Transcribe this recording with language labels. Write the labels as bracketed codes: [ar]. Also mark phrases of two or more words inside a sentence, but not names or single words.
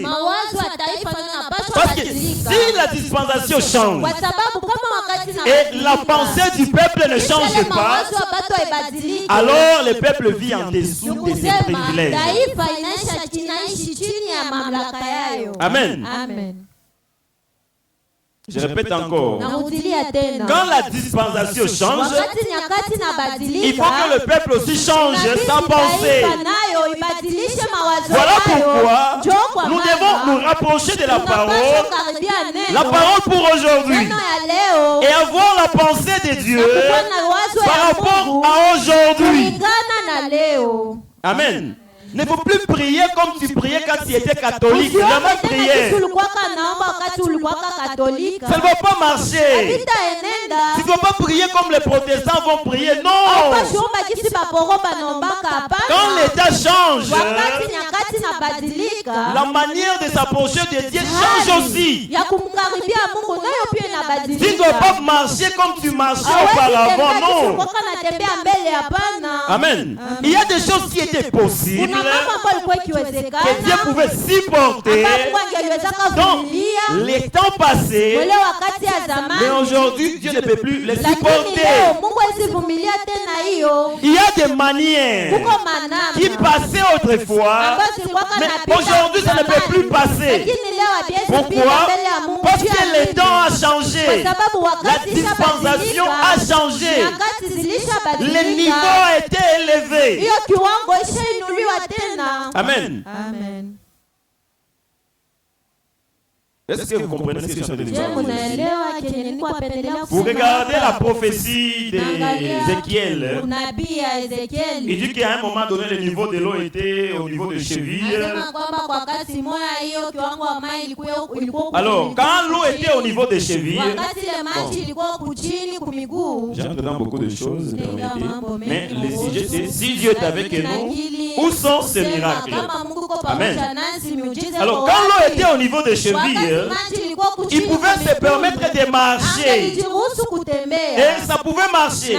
[fr] Parce que si la dispensation change et la pensée du peuple ne change pas, alors le peuple vit en dessous de ses privilèges. Amen. Je répète encore. [sw] Narudilia tena. [fr] Quand la dispensation change, [sw] Wakati nyakati inabadilika, [fr] il faut que le peuple aussi change sa pensée. [sw] nayo ibadilishe mawazo [fr] Voilà [sw] yayo. [fr] pourquoi [sw] Njoo kwa [fr] nous [sw] maana [fr] devons nous rapprocher de la [sw] tunapaswa [fr] parole, [sw] kukaribia neno. [fr] la parole pour aujourd'hui, [sw] Neno ya leo. [fr] et avoir la pensée de Dieu [sw] Kuwa na wazo [fr] par [sw] ya [fr] rapport [sw] Mungu [fr] à aujourd'hui. [sw] kulingana na leo. Amen. [fr] Ne faut plus prier comme tu priais quand tu étais catholique. [sw] Usiombe [fr] La même [sw] tena [fr] prière. [sw] jinsi ulikuwaka naomba wakati ulikuwaka Katolika. [fr] Ça ne va pas marcher. [sw] Vitaenenda. [fr] Tu ne dois pas prier comme les protestants vont prier. Non. [sw] Haupashiomba jinsi baporo banaombaka, hapana. [fr] Quand l'état change, [sw] Wakati nyakati inabadilika, [fr] la manière de s'approcher de Dieu change aussi. [sw] ya kumkaribia Mungu nayo pia [fr] Tu ne [sw] inabadilika. [fr] dois pas marcher comme tu marchais [sw] Hawezi [fr] auparavant. [sw] tembea jinsi [fr] Non. [sw] ulikuwaka natembea mbele, hapana. Amen. [fr] Il y a des choses qui étaient possibles [sw] Kuna mambo ambayo ilikuwa [fr] que Dieu [sw] ikiwezekana [fr] pouvait supporter [sw] ambayo Mungu angeliwezaka [fr] dans [sw] kuvumilia [fr] les temps passés. [sw] wale wakati ya [fr] Mais [sw] zamani, [fr] aujourd'hui, Dieu ne peut plus les [sw] lakini [fr] supporter. [sw] leo Mungu asivumilia tena hiyo. [fr] Il y a des manières [sw] Kuko manama [fr] qui passaient autrefois, [sw] ambazo zilikuwaka [fr] mais [sw] napita [fr] aujourd'hui ça ne peut [sw] zamani, [fr] plus passer. [sw] lakini leo haviwezi pita [fr] Pourquoi? [sw] mbele ya Mungu. [fr] Parce [sw] Juu ya [fr] que le [sw] nini? [fr] temps a [sw] Kwa [fr] changé. [sw] sababu [fr] La [sw] wakati [fr] dispensation [sw] ishabadilika, [fr] a changé. [sw] nyakati [fr] Le [sw] zilishabadilika, [fr] niveau a été élevé. [sw] hiyo kiwango ishainuliwa tena. Amen. Amen. [fr] Est-ce que vous comprenez ce que je suis en train de Je dire? [sw] munaelewa kenye nilikuwa pendelea [fr] Vous [sw] kusema [fr] regardez la [sw] hapa? [fr] prophétie d'Ézéchiel. [sw] Unabii ya [fr] Il [sw] Ezekieli [fr] dit qu'à un moment donné, le niveau de l'eau était au niveau de cheville. [sw] anasema kwamba kwa wakati moja hiyo kiwango wa maji ilikuwa [fr] Alors, quand l'eau était au niveau des chevilles, [sw] wakati ile maji ilikuwa kuchini kumiguu. [fr] j'entre dans beaucoup de choses, permettez. Mais le sujet c'est si Dieu est avec nous, où sont ces miracles? Amen. Alors, quand l'eau était au niveau des chevilles, il pouvait se permettre de marcher. Et ça pouvait marcher.